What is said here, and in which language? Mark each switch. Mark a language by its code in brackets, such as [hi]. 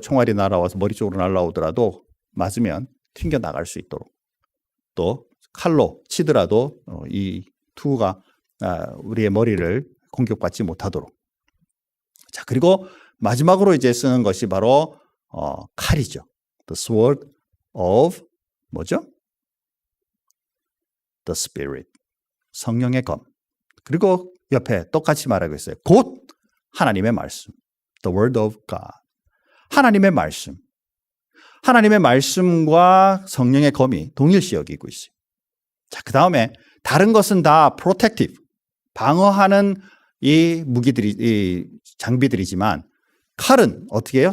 [ko] 총알이 날아와서 머리 쪽으로 날아오더라도 맞으면 튕겨 나갈 수 있도록 또 칼로 치더라도 이 투구가 우리의 머리를 공격받지 못하도록. 자, 그리고 마지막으로 이제 쓰는 것이 바로 칼이죠. [en] The sword of [ko] 뭐죠? [en] The Spirit. [ko] 성령의 검. 그리고 옆에 똑같이 말하고 있어요. 곧 하나님의 말씀. [en] The word of God. [ko] 하나님의 말씀. 하나님의 말씀과 성령의 검이 동일시 여기고 있어요. 자, 그 다음에 다른 것은 다 protective. 방어하는 이 무기들이, 이 장비들이지만 칼은 어떻게 해요?